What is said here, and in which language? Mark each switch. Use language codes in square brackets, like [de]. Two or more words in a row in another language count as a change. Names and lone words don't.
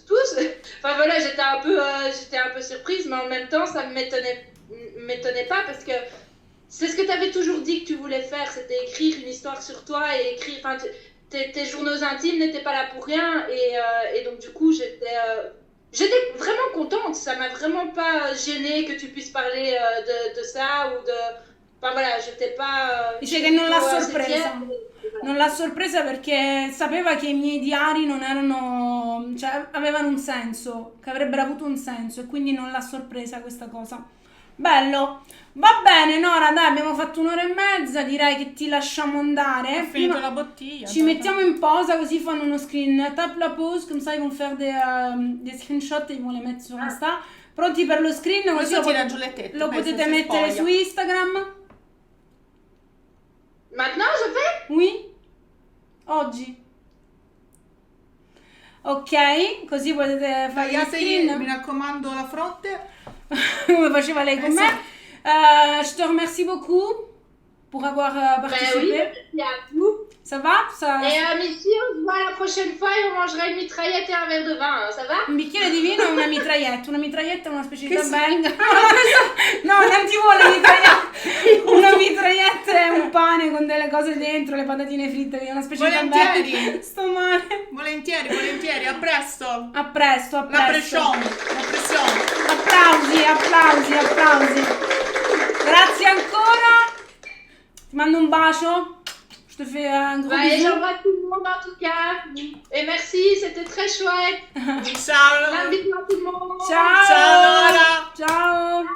[fr] Enfin voilà, j'étais un peu surprise, mais en même temps, ça ne m'étonnait pas parce que c'est ce que tu avais toujours dit que tu voulais faire, c'était écrire une histoire sur toi et écrire. Enfin, tes journaux intimes n'étaient pas là pour rien et donc du coup, j'étais vraiment contente. Ça m'a vraiment pas gênée que tu puisses parler de ça ou de. Enfin voilà, j'étais pas. [it] Dice che non l'ha [fr] assez [it] sorpresa. [fr] fière. [it] Non l'ha sorpresa perché sapeva che i miei diari non erano, cioè avevano un senso, che avrebbero avuto un senso e quindi non l'ha sorpresa questa cosa. Bello, va bene Nora, dai, abbiamo fatto 1 ora e mezza, direi che ti lasciamo andare. Ho finito la bottiglia. Ci mettiamo in pausa così fanno uno screen, [fr] tape la pause, come ça ils vont faire des screenshot e ils vont les mettre sur Insta. [it] Pronti per lo screen? Così Questo tira giù le tette. lo penso potete si mettere spoglia. su Instagram. [fr] Maintenant, je fais? Oui? [it] Oggi? Ok, così potete fare gli Tagliategli, mi screen raccomando, la fronte. come faceva lei con me. [fr] Je te remercie beaucoup. pour avoir Ben oui, participé. merci à vous. Ça va? Et Missy, on se voit la prochaine fois et on mangera une mitraillette et un verre de vin, hein, ça va? [it] Un bicchiere di vino e una mitraglietta. Una mitraglietta è una specie di Che benga. No, non ti vuole mitraglietta. Una mitraglietta è un pane con delle cose dentro, le patatine fritte, che è una specie Volentieri. di benga. Sto male. Volentieri, a presto. A presto, a La presto. pressione. Applausi. Grazie ancora. Ti mando un bacio. [fr] Je te fais un gros Et bisou. j'envoie tout le monde en tout cas. Et merci, c'était très chouette. [it] Ciao. [fr] Un bisou à tout le monde. [it] Ciao. Ciao Nora. Ciao.